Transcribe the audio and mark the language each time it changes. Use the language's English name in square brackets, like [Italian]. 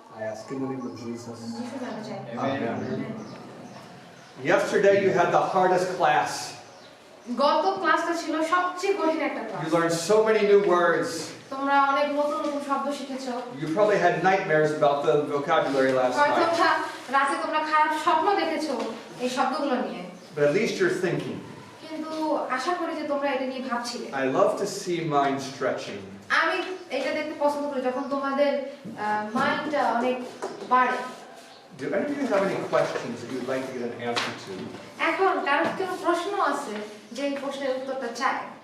[English] I ask in the name of Jesus. [Bangla] যিশুর নামে চাই। [English] Amen. [Bangla] Yesterday you had the hardest class. [English] গত ক্লাসটা ছিল সবচেয়ে কঠিন একটা ক্লাস। [Bangla] You learned so many new words. [English] তোমরা অনেক নতুন নতুন শব্দ শিখেছো। You probably had nightmares about the vocabulary last [Bangla] হয়তো [English] night. [Bangla] রাতে তোমরা খারাপ স্বপ্ন দেখেছো এই শব্দগুলো নিয়ে। [English] But at least you're thinking. [Bangla] কিন্তু আশা করি যে তোমরা এটা নিয়ে ভাবছিলে। [English] I love to see mind stretching. [Bangla] আমি এটা দেখতে পছন্দ করি যখন তোমাদের মাইন্ডটা অনেক বাড়ে। [English] Do any of you have any questions that you'd like to get an answer to? [Bangla] এখন কারোর কোনো প্রশ্ন আছে যে এই প্রশ্নের উত্তরটা চাই?